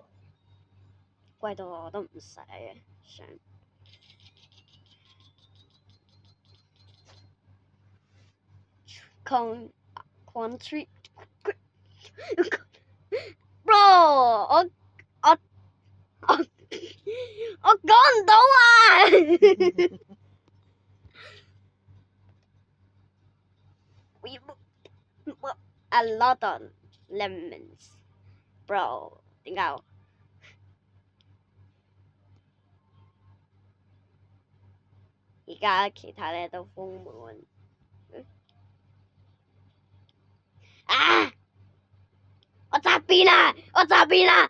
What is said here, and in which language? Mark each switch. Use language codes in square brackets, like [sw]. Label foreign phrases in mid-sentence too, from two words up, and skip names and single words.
[yue] 貴到我都唔使啊， [en] 想。Country Bro， [yue] 我講唔到啊 ！ [en] A lot of lemons, bro。 [yue] 點解？而家其他咧都封滿。啊！我側邊啊！側邊啊！